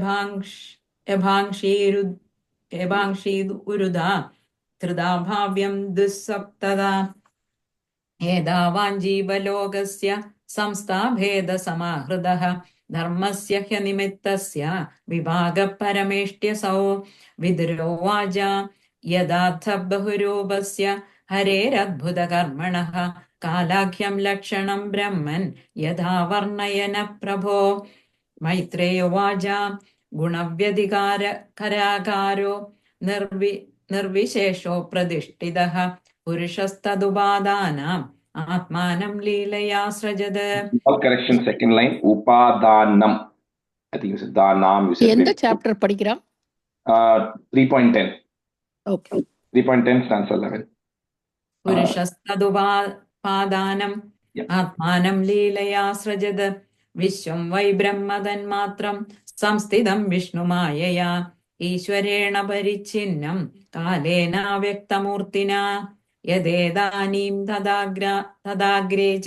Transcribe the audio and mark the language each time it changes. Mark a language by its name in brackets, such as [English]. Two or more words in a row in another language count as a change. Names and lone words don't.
[Sanskrit] यभांक्षीरुदा त्रिधा भाव्यं दुःसप्तदा एतावाञ्जीवलोकस्य संस्थाभेदसमाहृतः धर्मस्य ह्यनिमित्तस्य विभागपरमेष्ट्यसौ विदुरोवाच यदाथ बहुरूपस्य हरेरद्भुतकर्मणः कालाख्यं लक्षणं ब्रह्मन् यथा वर्णयन प्रभो मैत्रेयोवाच गुणव्यधिकारो निर्विशेषो प्रतिष्ठितः पुरुषस्तदुपादानाम् आत्मानं लीलया सृजत. [English] Correction, second line, upadanam. I think you said danam. You said [Tamil] எந்த சாப்டர் படிக்கிறோம்? [English] 3.10. Okay. 3.10 stanza 11. [Sanskrit] पुरुषस्तदुपादानम् आत्मानं लीलया सृजत विश्वं वै ब्रह्मतन्मात्रं संस्थितं विष्णुमायया ईश्वरेण परिच्छिन्नं कालेन व्यक्तमूर्तिना यदेदानीं तदाग्रे च